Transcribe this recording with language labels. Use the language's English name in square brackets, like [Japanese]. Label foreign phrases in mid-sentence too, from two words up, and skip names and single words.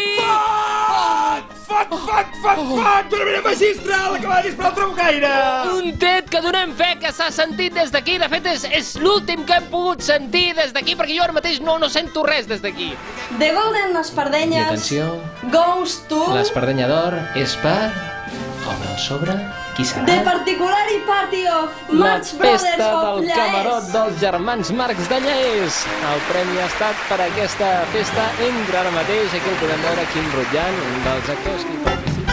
[Catalan] Fot! Una mena magistral, acaba de disparar el trabucaire! Un tret que donem fe que s'ha sentit des d'aquí. De fet, és l'últim que hem pogut sentir des d'aquí, perquè jo ara mateix no sento res des d'aquí. [English] The Golden [Catalan] I Espardenyes atenció, [English] goes to... [Catalan] l'espardenya d'or és per... Obre el sobre, qui serà? [English] The Particular Party of [Catalan] La [English] March Brothers [Catalan] festa of del camarot Llaés. dels germans Marcs de Llaés. El premi ha estat per aquesta festa. Entra ara mateix, aquí el podem veure, Quim Rutllant, un dels actors que hi